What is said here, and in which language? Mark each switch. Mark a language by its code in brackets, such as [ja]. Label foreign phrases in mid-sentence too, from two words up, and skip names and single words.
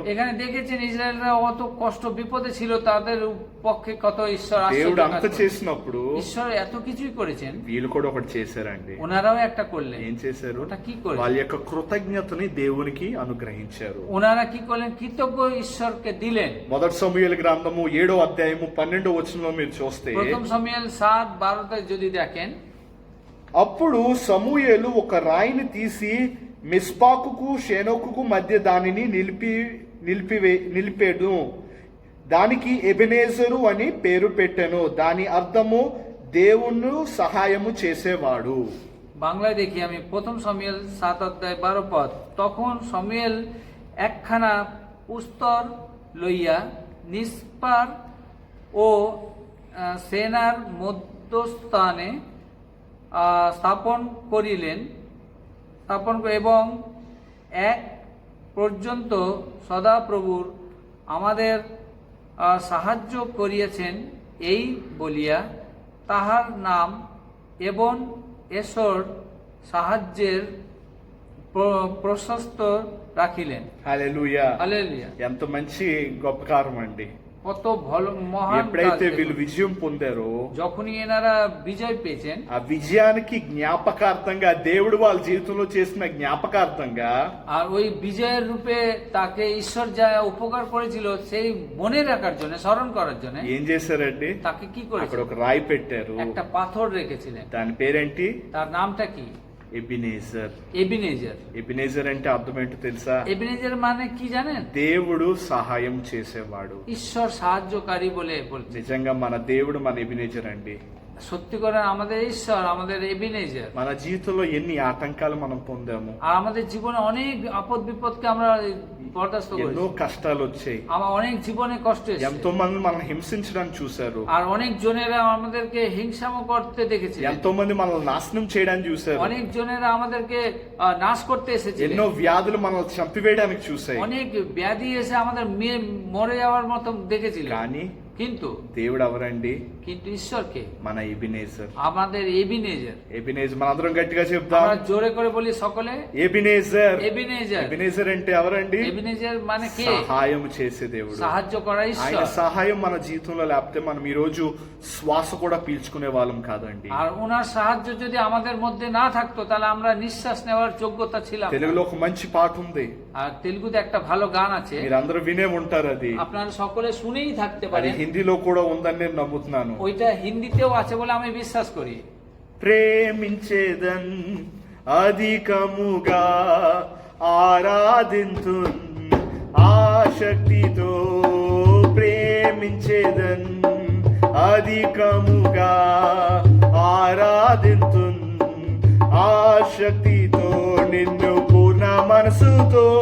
[bn] এখানে দেখেছেন ইসরায়েলরা অত কষ্ট বিপদে ছিল, তাদের পক্ষে কত ঈশ্বর [te] దేవుడు [bn] আশ্চর্য [te] అంత [bn] কাজ করেছেন। [te] చేసినప్పుడు [bn] ঈশ্বর এত কিছুই করেছেন, [te] వీళ్ళు కూడా ఒకటి చేశారండి. [bn] ওনারাও একটা করলেন। [te] ఏం చేశారు? [bn] ওটা কি করলেন? [te] వాళ్ళ యొక్క కృతజ్ఞతని దేవునికి అనుగ్రహించారు. [bn] ওনারা কি করলেন? কৃতজ্ঞ ঈশ্বরকে দিলেন। [te] మొదటి సమూయేలు గ్రంథము 7వ అధ్యాయము 12వ వచనంలో మీరు చూస్తే, [bn] প্রথম సమూయేল 7:12 যদি দেখেন, [te] అప్పుడు సమూయేలు ఒక రాయిని తీసి మిస్పాకుకు షేనోకుకు మధ్య దానిని నిలిపాడు. దానికి ఎబెనేజరు అని పేరు పెట్టెను. దాని అర్థము దేవుని సహాయము చేసేవాడు. [bn] বাংলায় দেখি আমি, প্রথম সমুয়েল 7:12 পদ। তখন সমুয়েল একখানা পুস্তর লইয়া নিস্পার ও সেনার মধ্যস্থানে স্থাপন করিলেন এবং এক পর্যন্ত সদাপ্রভুর আমাদের সাহায্য করিয়াছেন এই বলিয়া তাহার নাম এবং এসর সাহায্যের প্রশস্ত রাখিলেন। [te] హల్లెలూయా. హల్లెలూయా। ఎంత మంచి గొప్ప కార్యం అండి. [bn] কত ভালো মহান কাজ [te] ఎప్పుడైతే వీళ్ళు [bn] দেখুন। [te] విజయం పొందారో, [bn] যখনই এনারা বিজয় পেয়েছেন, [te] ఆ విజయానికి జ్ఞాపకార్థంగా దేవుడు వాళ్ళ జీవితంలో చేసిన జ్ఞాపకార్థంగా [bn] আর ওই বিজয়ের রূপে তাকে ঈশ্বর যা উপকার করেছিল সেই মনে রাখার জন্য, স্মরণ করার জন্য [te] ఏం చేశారండి? [bn] তাকে কি [te] అక్కడ [bn] করেছিল? [te] ఒక రాయి పెట్టారు. [bn] একটা পাথর রেখেছিলেন। [te] దాని పేరేంటి? [bn] তার নামটা কি? [te] ఎబినేజర్. [bn] এবিনেজার। [te] ఎబినేజర్ అంటే అర్థం ఏంటో తెలుసా? [bn] এবিনেজার মানে কি জানেন? [te] దేవుడు సహాయం చేసేవాడు. [bn] ঈশ্বর সাহায্যকারী বলে বলছে। [te] నిజంగా మన దేవుడు మన ఎబినేజర్ అండి. [bn] সত্যি করে আমাদের ঈশ্বর আমাদের এবিনেজার। [te] మన జీవితంలో ఎన్ని ఆటంకాలు మనం పొందాము, [bn] আর আমাদের জীবনে অনেক আপদ বিপদকে আমরা বরদাস্ত [te] ఎన్నో [bn] করেছি। [te] కష్టాలు వచ్చాయి. [bn] আমার অনেক জীবনে কষ্ট এসেছে। [te] ఎంతో మంది మనం హింసించడానికి చూశారు. [bn] আর অনেক জনেরা আমাদেরকে হিংসামো করতে দেখেছি। [te] ఎంతో మంది మనల్ని నాశనం చేయడానికి చూశారు. [bn] অনেক জনেরা আমাদেরকে নাশ করতে এসেছে। [te] ఎన్నో వ్యాధులు మనల్ని చంపివేయడానికి చూశాయి. [bn] অনেক ব্যাধি এসে আমাদের মরে যাওয়ার মতো দেখেছিল। [te] కానీ [bn] কিন্তু [te] దేవుడు ఎవరండి? [bn] কিন্তু ঈশ্বরকে [te] మన ఎబినేజర్. [bn] আমাদের এবিনেজার। [te] ఎబినేజర్ మనందరం గట్టిగా చెప్దాం. [bn] আমরা জোরে করে বলি সকলে, [te] ఎబినేజర్. [bn] এবিনেজার। [te] ఎబినేజర్ అంటే ఎవరండి? [bn] এবিনেজার মানে কে? [te] సహాయం చేసే దేవుడు. [bn] সাহায্য করা [te] ఆయన [bn] ঈশ্বর। [te] సహాయం మన జీవితంలో లేకపోతే మనం ఈ రోజు శ్వాస కూడా పీల్చుకునే వాళ్ళం కాదండి. [bn] আর ওনার সাহায্য যদি আমাদের মধ্যে না থাকতো তাহলে আমরা নিঃশ্বাস নেওয়ার যোগ্যতা ছিলাম না। [te] తెలుగులో ఒక మంచి పాట ఉంది, [bn] আর তেলুগুতে একটা ভালো গান আছে, [te] మీరందరూ వినే ఉంటారు. అది [bn] আপনারা সকলে শুনেই থাকতে [te] అది [bn] পারেন। [te] హిందీలో కూడా ఉందని నేను నమ్ముతున్నాను. [bn] ওইটা হিন্দিতেও আছে বলে আমি বিশ্বাস করি। [te] ప్రేమించేదన్ అధికముగా ఆరాధింతున్ ఆసక్తితో ప్రేమించేదన్ అధికముగా ఆరాధింతున్ ఆసక్తితో నిన్ను పూర్ణ మనసుతో